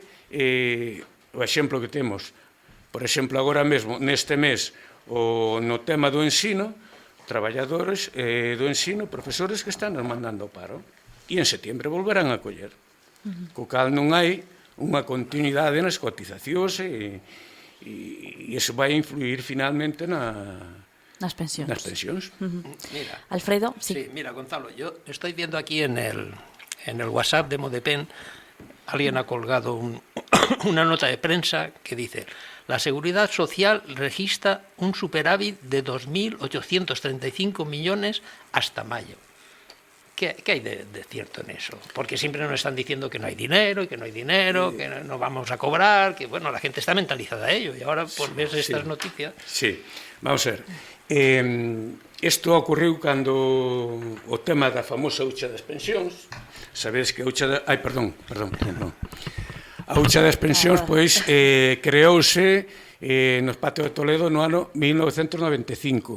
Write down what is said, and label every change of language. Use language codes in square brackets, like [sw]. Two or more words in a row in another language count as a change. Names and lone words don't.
[gl] O exemplo que temos, por exemplo, agora mesmo, neste mes, no tema do ensino, traballadores do ensino, profesores que están nos mandando ao paro. E en setembro volverán a coller. Co cal non hai unha continuidade nas cotizacións e iso vai influir finalmente nas pensións. [es] Mira, Alfredo, sí. Mira, Gonzalo, yo estoy viendo aquí en el WhatsApp de Modepen, alguien ha colgado una nota de prensa que dice: la Seguridad Social registra un superávit de 2.835 millones hasta mayo. ¿Qué hay de cierto en eso? Porque siempre nos están diciendo que no hay dinero, y que no hay dinero, que no vamos a cobrar, que bueno, la gente está mentalizada a ello, y ahora pues ves estas noticias. Sí, vamos a ver. [gl] Isto ocorreu cando o tema da famosa hucha das pensións, sabedes que a hucha da... Ai, perdón. A hucha das pensións, pois, creouse nos Patios de Toledo no ano 1995.